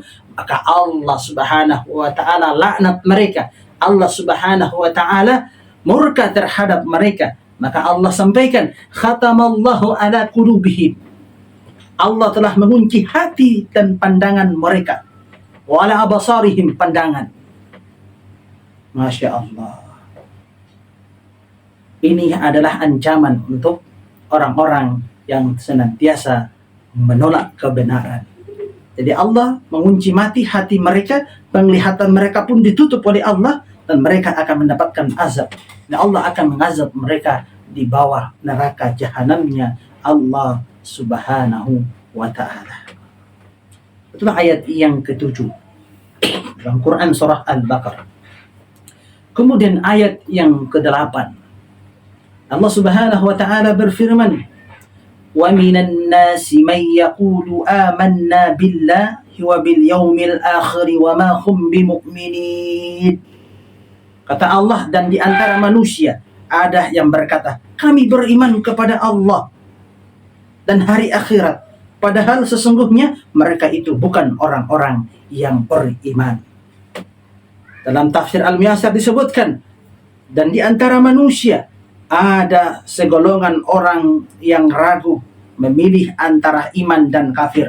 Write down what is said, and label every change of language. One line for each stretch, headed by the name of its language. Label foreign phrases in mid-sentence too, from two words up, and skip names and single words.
Indonesian: Maka Allah
Arabic: سبحانه وتعالى
Indonesian: laknat mereka. Allah
Arabic: سبحانه وتعالى
Indonesian: murka terhadap mereka. Maka Allah sampaikan,
Arabic: ختم الله على قلوبهم.
Indonesian: Allah telah mengunci hati dan pandangan mereka.
Arabic: وعلى أبصارهم,
Indonesian: pandangan.
Arabic: ما شاء الله.
Indonesian: Ini adalah ancaman untuk orang-orang yang senantiasa menolak kebenaran. Jadi Allah mengunci mati hati mereka, penglihatan mereka pun ditutup oleh Allah, dan mereka akan mendapatkan azab. Dan Allah akan mengazab mereka di bawah neraka jahanamnya Allah
Arabic: سبحانه وتعالى.
Indonesian: Itulah ayat yang ke-7 dalam Quran surah Al-Baqarah. Kemudian ayat yang ke-8, Allah
Arabic: سبحانه وتعالى
Indonesian: berfirman,
Arabic: ومن الناس من يقول آمنا بالله وباليوم الآخر وما هم بمؤمنين.
Indonesian: Kata Allah, dan di antara manusia ada yang berkata, kami beriman kepada Allah dan hari akhirat, padahal sesungguhnya mereka itu bukan orang-orang yang beriman. Dalam tafsir Al-Miyasar disebutkan, dan di antara manusia ada segolongan orang yang ragu memilih antara iman dan kafir.